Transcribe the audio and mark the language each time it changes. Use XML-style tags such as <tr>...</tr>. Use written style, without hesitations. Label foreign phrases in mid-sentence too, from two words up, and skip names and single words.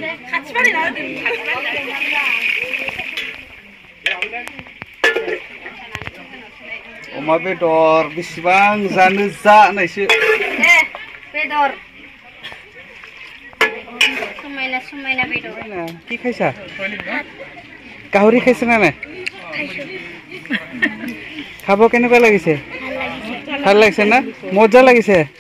<brx>अमा बेदर बेसेबां जानो जानायसो बेदर समायना समायना बेदर</brx> <as>কি খাইছা গাহৰি খাইছা না নাই খাব কেনেকুৱা লাগিছে ভাল লাগিছে না মজা লাগিছে</as>